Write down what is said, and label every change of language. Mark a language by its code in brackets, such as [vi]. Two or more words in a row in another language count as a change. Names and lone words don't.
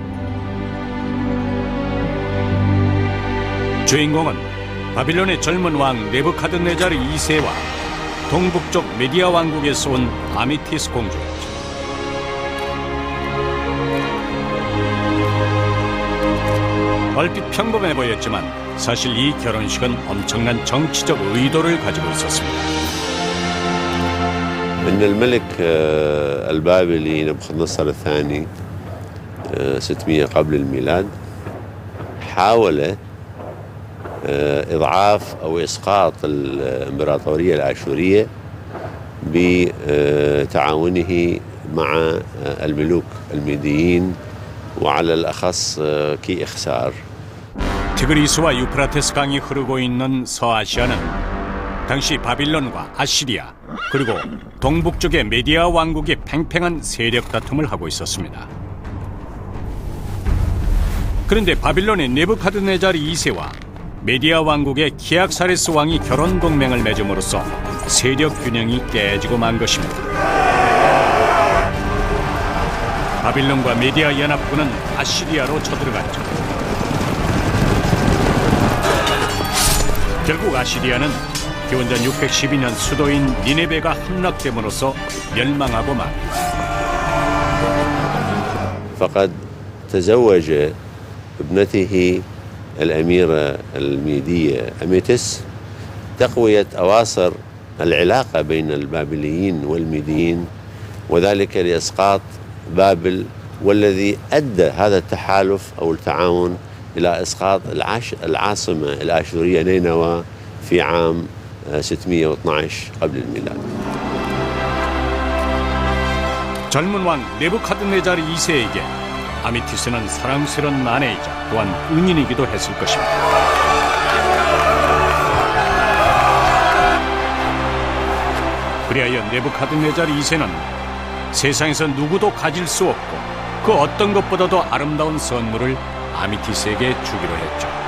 [ko] 주인공은 바빌론의 젊은 왕 네부카드네자르 2세와 동북쪽 메디아 왕국에서 온 아미티스 공주였죠. 얼핏 평범해 보였지만 사실 이 결혼식은 엄청난 정치적 의도를 가지고 있었습니다. [ar] إن الملك البابلي نبوخذ الثاني 600 قبل الميلاد حاول إضعاف أو إسقاط الإمبراطورية الآشورية بتعاونه مع الملوك الميديين وعلى الأخص كيخسار. [ko] 티그리스와 유프라테스 강이 흐르고 있는 서아시아는 당시 바빌론과 아시리아 그리고 동북쪽의 메디아 왕국이 팽팽한 세력 다툼을 하고 있었습니다. 그런데 바빌론의 네부카드네자르 2세와 메디아 왕국의 키악사레스 왕이 결혼 동맹을 맺음으로써 세력 균형이 깨지고 만 것입니다. 바빌론과 메디아 연합군은 아시리아로 쳐들어갔죠. 결국 아시리아는 기원전 612년 수도인 니네베가 함락됨으로써 멸망하고 맙니다. [ar] فقد تزوج ابنته الأميرة الميدية أميتس تقوية أواصر العلاقة بين البابليين والميديين وذلك لإسقاط بابل والذي أدى هذا التحالف أو التعاون إلى إسقاط العاصمة الآشورية نينوى في عام 612 قبل الميلاد. [ko] 젊은 왕 네부카드네자르 2세에게 아미티스는 사랑스러운 아내이자 또한 은인이기도 했을 것입니다. 그리하여 네부카드네자르 2세는 세상에서 누구도 가질 수 없고 그 어떤 것보다도 아름다운 선물을 아미티스에게 주기로 했죠.